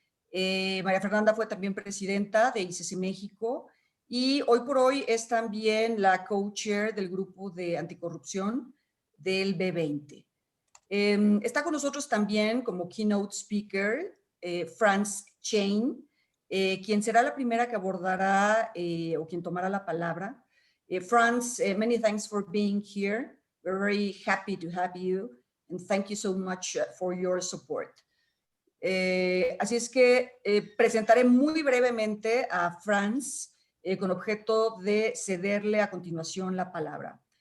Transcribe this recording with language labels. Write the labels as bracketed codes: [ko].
[es] María Fernanda fue también presidenta de ICC México y hoy por hoy es también la co-chair del grupo de anticorrupción del B20. Está con nosotros también como keynote speaker France Chain, quien será la primera que abordará o quien tomará la palabra. [en] France, many thanks for being here. We're very happy to have you and thank you so much for your support. [es] Así es que presentaré muy brevemente a France con objeto de cederle a continuación la palabra.